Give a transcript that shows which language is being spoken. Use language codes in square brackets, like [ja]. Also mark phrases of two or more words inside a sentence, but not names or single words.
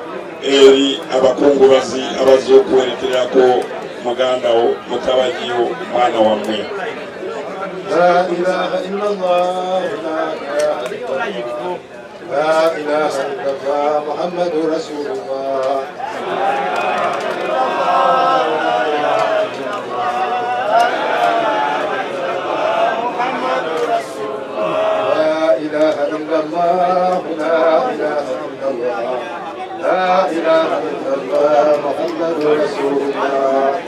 [lg] eri abakungubazi abazokwerekerako muganda wo mutabajiwo mwana wammwe. [ar] لا إله إلا الله لا إله إلا الله محمد رسول الله. لا إله إلا الله لا إله إلا الله محمد رسول الله